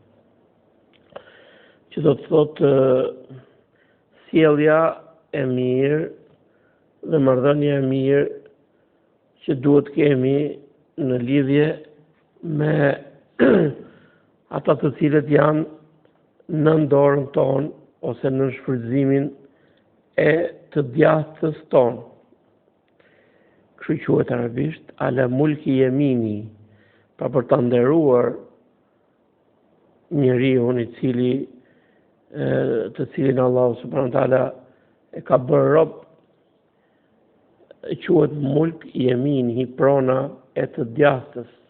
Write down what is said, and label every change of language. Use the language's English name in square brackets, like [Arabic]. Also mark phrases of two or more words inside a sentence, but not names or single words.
[Albanian] që do të thotë sjellja e mirë dhe marrëdhënia e mirë që duhet kemi në lidhje me ata të cilët janë në dorën tonë ose në shfrytëzimin e të djathtës tonë. Kështu quhet arabisht [Arabic] على ملك اليمين, [Albanian] pra për ta nderuar njeriu i cili të cilin Allahu [Arabic] سبحانه وتعالى [Albanian] e ka bërë rob, quhet [Arabic] ملك يمين, [Albanian] prona e të djathtës.